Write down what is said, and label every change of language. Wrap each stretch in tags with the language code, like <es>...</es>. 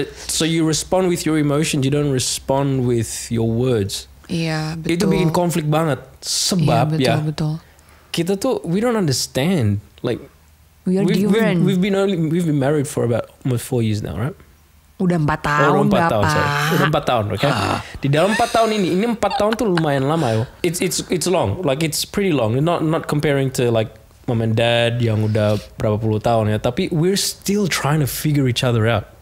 <en>So you respond with your emotions, you don't respond with your words.</en> <id>Iya, betul. Itu bikin konflik banget. Sebab iya, betul. Kita tuh</id> <en>we don't understand. Like we are different. We've been married for about almost 4 years now, right?</en> <id>Udah 4 tahun, udah 4 tahun, Bapak.</id> <en>sorry.</en> <id>Udah 4 tahun, oke? Okay? Di dalam 4 tahun ini 4 tahun tuh lumayan lama yo.</id> <en>It's long, like it's pretty long. Not comparing to like mom and dad</en> <id>yang udah berapa puluh tahun ya.</id> <en>Tapi we're still trying to figure each other out.</en>